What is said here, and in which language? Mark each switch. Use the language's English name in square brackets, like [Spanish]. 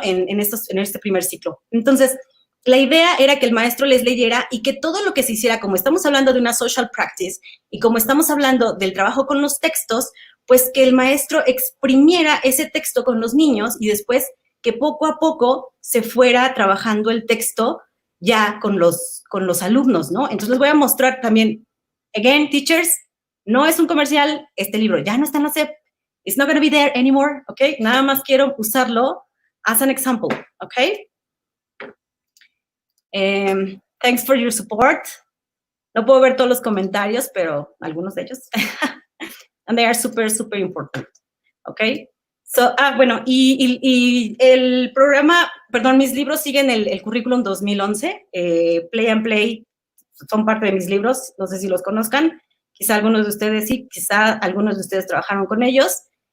[Spanish] En este primer ciclo. Entonces, la idea era que el maestro les leyera y que todo lo que se hiciera, como estamos hablando de una social practice y como estamos hablando del trabajo con los textos, pues que el maestro exprimiera ese texto con los niños y después que poco a poco se fuera trabajando el texto ya con los alumnos, ¿no? Entonces les voy a mostrar también, again, teachers, no es un comercial, este libro ya no está en la SEP, it's not going to be there anymore, ¿ok? Nada más quiero usarlo as an example, ¿ok? [English] Thanks for your support. [Spanish] No puedo ver todos los comentarios, pero algunos de ellos. And they are super, super important, ¿ok? So, bueno, y el programa, perdón, mis libros siguen el currículum 2011, Play and Play, son parte de mis libros, no sé si los conozcan, quizá algunos de ustedes sí, quizá algunos de ustedes trabajaron con ellos.